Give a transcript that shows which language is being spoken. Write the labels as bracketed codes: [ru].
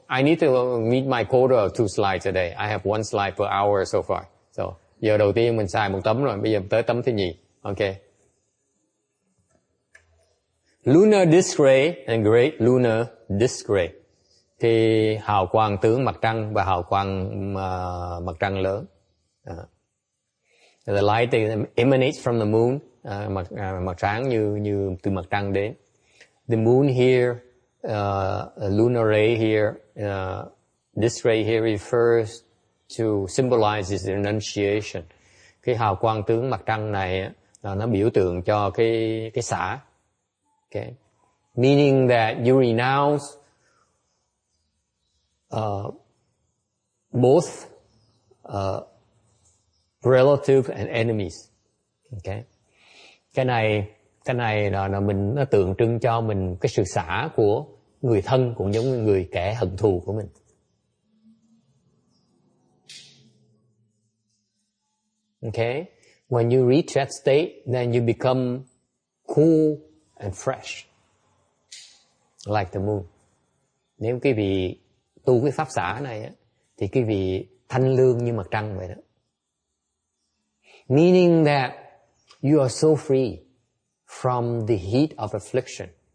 [en] I need to meet my quota of 2 slides a day. I have 1 slide per hour so far. [vi] So, giờ đầu tiên mình xài 1 tấm rồi, bây giờ tới tấm thứ nhì. Okay. [en] Lunar disk ray and great lunar disk ray. [vi] Thì hào quang tướng mặt trăng và hào quang mặt trăng lớn. [en] The light emanates from the moon. [vi] Mặt sáng như từ mặt trăng đến. [en] The moon here, lunar ray here, this ray here refers to symbolizes the renunciation. [vi] Cái hào quang tướng mặt trăng này là nó biểu tượng cho cái xả. Okay. [en] Meaning that you renounce both relative and enemies. Okay. [vi] Cái này là nó tượng trưng cho mình cái sự xả của người thân cũng giống như người kẻ hận thù của mình. Okay? [en] When you reach that state, then you become cool and fresh, like the moon. [vi] Nếu quý vị tu cái pháp xả này á, thì quý vị thanh lương như mặt trăng vậy đó. [en] Meaning that you are so free from the heat of affliction.